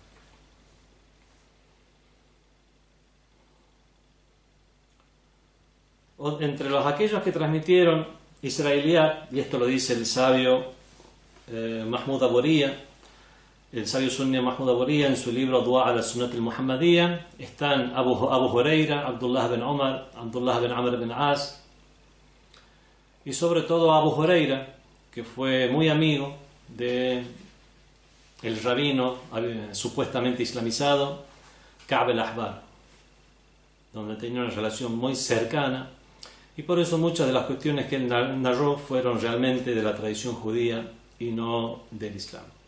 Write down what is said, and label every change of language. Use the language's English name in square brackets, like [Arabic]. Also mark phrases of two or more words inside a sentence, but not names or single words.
[Spanish] Entre aquellos que transmitieron israelíat, y esto lo dice el sabio Mahmoud Aboriya, el sabio sunni Mahmoud Aboriya en su libro Dua ala Sunnat al-Muhammadiyya, están Abu Huraira, Abdullah bin Umar, Abdullah bin Amr bin As, y sobre todo Abu Huraira, que fue muy amigo de el rabino supuestamente islamizado Ka'b al-Ahbar, donde tenía una relación muy cercana, y por eso muchas de las cuestiones que él narró fueron realmente de la tradición judía y no del Islam.